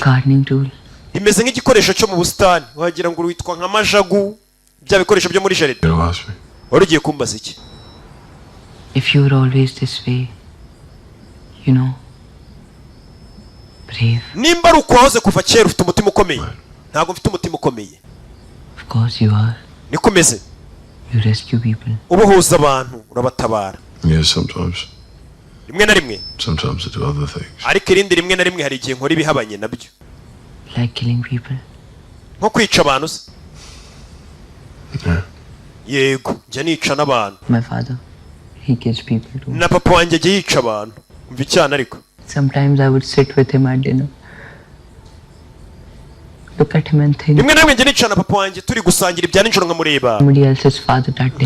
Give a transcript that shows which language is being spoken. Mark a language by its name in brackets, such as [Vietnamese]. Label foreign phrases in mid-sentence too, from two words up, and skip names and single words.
[English] Gardening tool. [Kinyarwanda] rimeze nk'igikoresho cyo mu busitani wagira ngo witwa nka majagu bya bikoresho byo muri jaride [English] You asked me. [Kinyarwanda] wari ugiye kumbaza iki [English] If you were always this way, you know, brave. [Kinyarwanda] nimba ari uko wahoze kuva kera ufite umutima ukomeye ntabwo mfite umutima ukomeye [English] Of course you are. [Kinyarwanda] niko umeze [English] You rescue people. [Kinyarwanda] ubohoza abantu urabatabara [English] Yes, sometimes. [Kinyarwanda] rimwe na rimwe [English] Sometimes I do other things. [Kinyarwanda] ariko irindi rimwe na rimwe hari igihe nkora ibihabanye nabyo [English] Like killing people. [Kinyarwanda] nko kwica abantu se [English] Yeah. [Kinyarwanda] yego njya nica n'abantu [English] My father, he kills people too. [Kinyarwanda] na papa wanjye ajya yica abantu umva icyana ariko [English] Sometimes I would sit with him at dinner. Look at him and think [Kinyarwanda] rimwe na rimwe njya nica na papa wanjye turi gusangira ibya nijoro nkamureba [English] somebody else's father that day.